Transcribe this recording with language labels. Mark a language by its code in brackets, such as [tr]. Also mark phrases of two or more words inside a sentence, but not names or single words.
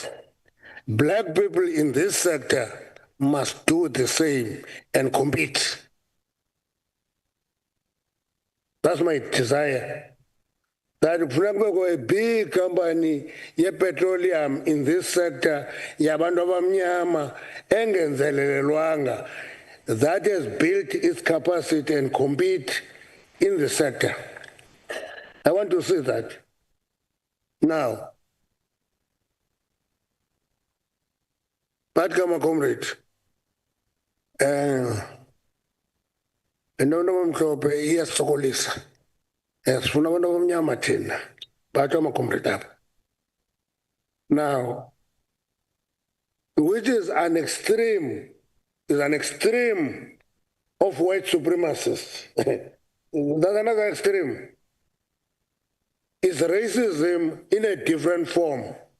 [en] Black people in this sector must do the same and compete. That's my desire. That if we a big company, Petroleum in this sector, [zu] yabantu abamnyama engenzelelelwanga, [en] that has built its capacity and compete in the sector. I want to see that. Now, but come on, comrade. [zu] No mhlophe iyasokolisa. Sifuna abantu abamnyama thina. Bathi comrade apha. [en] Now, which is an extreme of white supremacists. That's another extreme. It's racism in a different form.